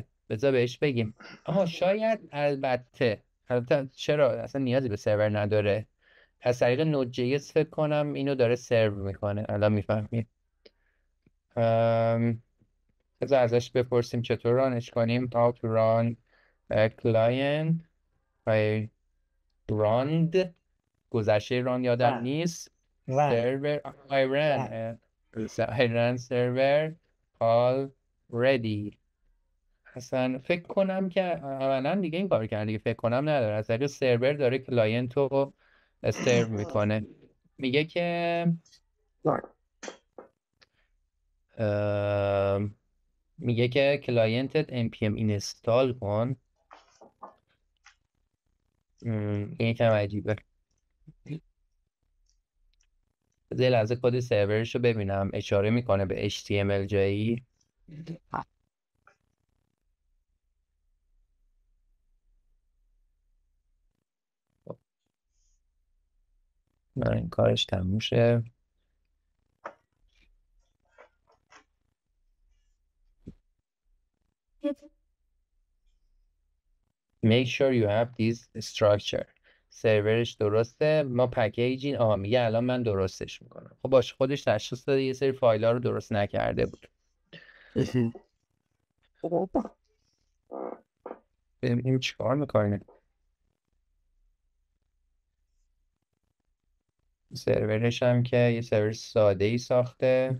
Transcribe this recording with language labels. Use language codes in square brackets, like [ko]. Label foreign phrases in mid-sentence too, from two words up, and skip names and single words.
[fa] بذار بهش بگیم. آها شاید البته چرا اصلا نیازی به سرور نداره، از طریق نود جی اس فکر کنم اینو داره سرو میکنه. الان میفهمیم. بذار ازش بپرسیم چطور رانش کنیم. [en] how to run a client I runned. [fa] گذشته ران یادم نیست. [en] server I ran server already. [fa] اصلا فکر کنم که اولا دیگه این کار کرد دیگه، فکر کنم نداره، از طریق سرور داره کلاینت رو سرو میکنه. میگه که میگه که کلاینتت npm اینستال کن. این یکم عجیبه. یه لحظه کد سرورش رو ببینم، اشاره میکنه به HTML جایی. این کارش تموم شه. [en] Make sure you have this structure. [fa] سرورش درسته. ما پکیجین. میگه الان من درستش میکنم. خب باشه، خودش تشخیص داده یه سری فایل ها رو درست نکرده بود. ببینیم چیکار میکنه. سرورش هم که یه سرور ساده ای ساخته.